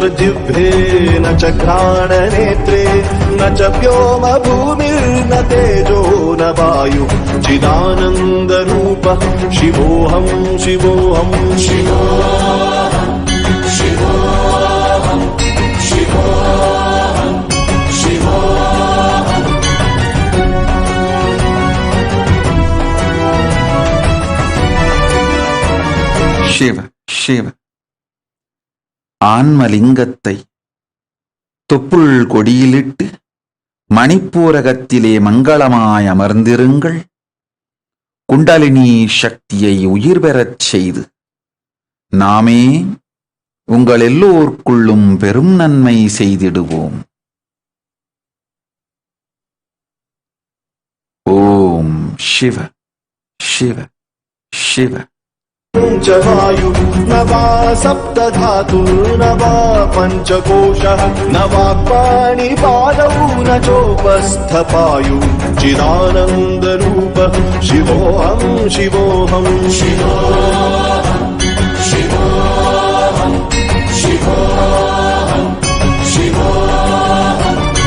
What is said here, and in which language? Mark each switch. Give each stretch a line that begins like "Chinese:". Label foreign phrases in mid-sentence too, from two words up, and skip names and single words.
Sanskrit: जिह्वे न च घ्राण नेत्रे न च व्योम भूमिर्न तेजो न वायु चिदानंद रूप शिवोऽहं शिवोऽहं शिवोऽहं शिवोऽहं शिवोऽहं शिवोऽहं.
Tamil: சிவ சிவ. ஆன்மலிங்கத்தை தொப்புள் கொடியிலிட்டு மணிப்பூரகத்திலே மங்களமாய் அமர்ந்திருங்கள். குண்டலினி சக்தியை உயிர் பெறச் செய்து நாமே உங்கள் எல்லோருக்குள்ளும் பெரும் நன்மை செய்திடுவோம். ஓம் சிவ சிவ சிவ.
Sanskrit: च वायु न वा सप्तधातु न वा पञ्चकोशः न वा पाणिपादौ न चोपस्थपायु चिदानन्दरूप शिवोऽहं शिवोऽहं शिवोऽहं शिवोऽहं शिवोऽहं शिवोऽहं.